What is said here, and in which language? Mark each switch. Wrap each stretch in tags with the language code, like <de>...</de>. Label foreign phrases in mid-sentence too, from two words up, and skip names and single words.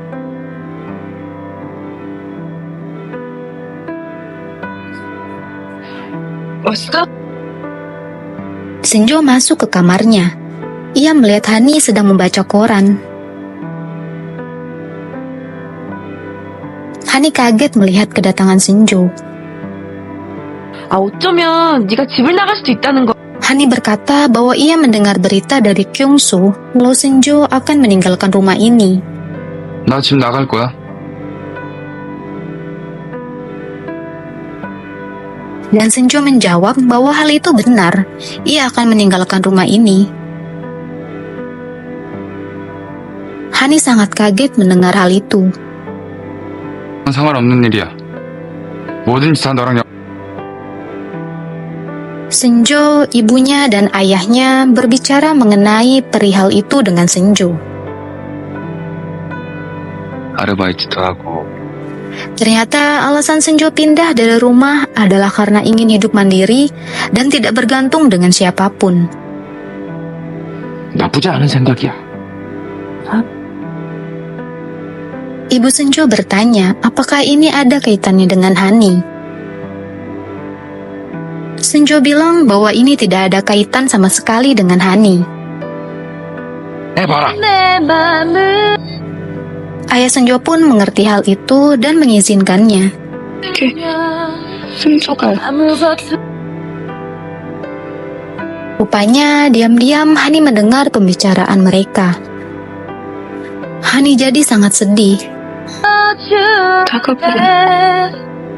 <ko>왔어?</ko> <id>Senjo masuk ke kamarnya. Ia melihat Hani sedang membaca koran. Hani kaget melihat kedatangan Senjo.</id> <ko>아 어쩌면 네가 집을 나갈 수도 있다는 거.</ko> <id>Hani berkata bahwa ia mendengar berita dari Kyungsu kalau Senjo akan meninggalkan rumah ini.</id> <ko>나 집 나갈 거야.</ko> <id>Dan Senjo menjawab bahwa hal itu benar. Ia akan meninggalkan rumah ini. Hani sangat kaget mendengar hal itu.</id> <ko>상관없는 일이야. 뭐든지 다 너랑</ko> <id>Senjo, ibunya, dan ayahnya berbicara mengenai perihal itu dengan Senjo.</id> <ko>아르바이트도 하고</ko> <id>Ternyata alasan Senjo pindah dari rumah adalah karena ingin hidup mandiri dan tidak bergantung dengan siapapun.</id> <ko>나쁘지 않은 생각이야.</ko> <id>Ibu Senjo bertanya, apakah ini ada kaitannya dengan Hani? Senjo bilang bahwa ini tidak ada kaitan sama sekali dengan Hani.</id> <ko>해봐라. 내 맘을</ko> <id>Ayah Senjo pun mengerti hal itu dan mengizinkannya.</id> <ko>순조가 아무것도</ko> <id>Rupanya diam-diam Hani mendengar pembicaraan mereka. Hani jadi sangat sedih.</id> <ko>다가보려.</ko>